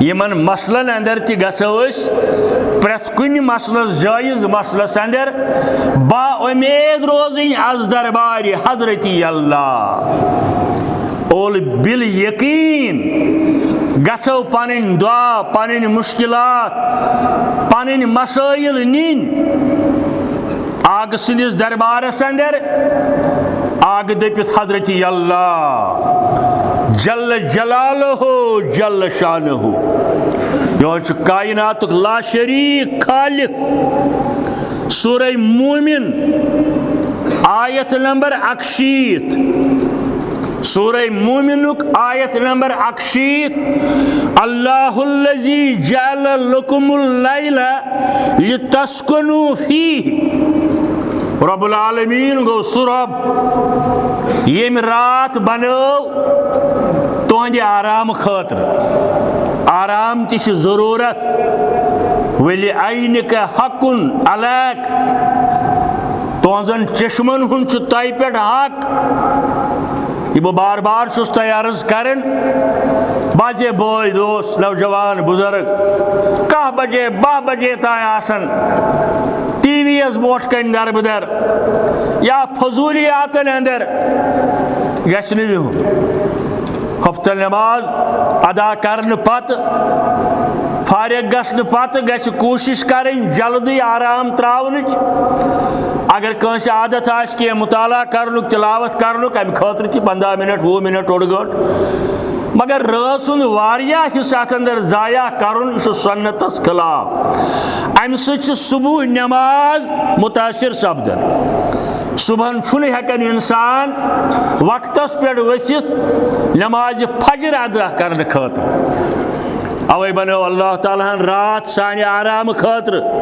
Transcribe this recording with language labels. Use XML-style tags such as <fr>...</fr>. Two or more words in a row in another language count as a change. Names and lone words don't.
<ks>یمن مسلن اندر تہ گژھو أسۍ پرٛٮ۪تھ کُنہِ مسلس جٲیز مسلس اندر با امید روزٕنۍ از دربارِ حضرتی اللہ اول بال یقین گژھو پنٕنۍ دعا پنٕنۍ مشکلات پنٕنۍ مسائل نِنۍ آگ سندس دربارس اندر آگ دپت حضرتی اللہ</ks> <ar>جل جلالہ جل شانہ</ar> <ks>یہ کائنات لا شریک خالق سورہ مومن آیت نمبر 61 سورہ مومنک آیت نمبر 61</ks> <ar>اللہ الذی جعل لکم اللیل لتسکنوا فیہ رب العالمین</ar> <ks>گو سہ رب یم رات بنو تہندِ آرام خاطر آرام تہ چھ ضرورت</ks> <ar>وَلِعَيْنِكَ حَقٌ عَلَيْكَ</ar> <ks>تہذن چشمن ہن چھ تہ پہ حق یہ بہ بار بار چھس تہ عرض کرن بجے بوئے دوست نوجوان بزرگ 10 بجے 12 بجے تائیں آسن ٹی وی یس بوٹ کن در بدر یا فضولیاتن اندر گژھِ نہٕ بہُن ہفتہ نماز ادا کرن پتہ فارغ گژھن پتہ گژھِ کوشش کریں جلدی آرام تراونٕچ اگر کٲنٛسہِ عادت آسہِ کینٛہہ مطالعہ کرنُک تلاوت کرنُک امہِ خٲطرٕ تہِ 15 منٹ 20 منٹ اوٚڑ گٲنٛٹہٕ مگر رٲژ ہُنٛد واریاہ حصہٕ اتھ اندر ضایع کرُن یہِ چھُ سنتس خلاف امہِ سۭتۍ چھِ صبح نماز متاثر سپدان صبحن چھُنہٕ ہٮ۪کان انسان وقتس پٮ۪ٹھ ؤسِتھ نمازِ فجر ادا کرنہٕ خٲطرٕ اوے بنو اللہ تعالیٰ ہن رات سانہِ آرام خٲطرٕ</ks>